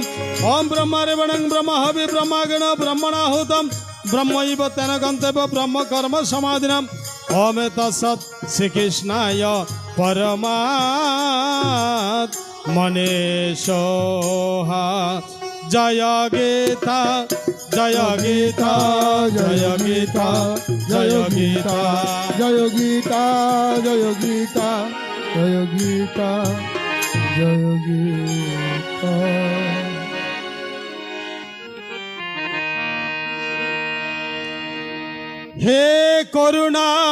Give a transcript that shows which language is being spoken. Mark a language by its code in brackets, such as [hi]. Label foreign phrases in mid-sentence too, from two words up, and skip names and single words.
[sa] ॐ ब्रह्मरेवणं ब्रह्म हवि ब्रह्मगण ब्रह्मणाहुतं ब्रह्मैव तेन गन्तव्य ब्रह्म कर्म समाधिनाम्। ॐ तत्सत् श्रीकृष्णाय परमात्मने सोहा [bn] জয় গীতা জয় গীতা জয় গীতা জয় গীতা জয় গীতা জয় গীতা জয় গীতা জয় গীতা। হে করুণা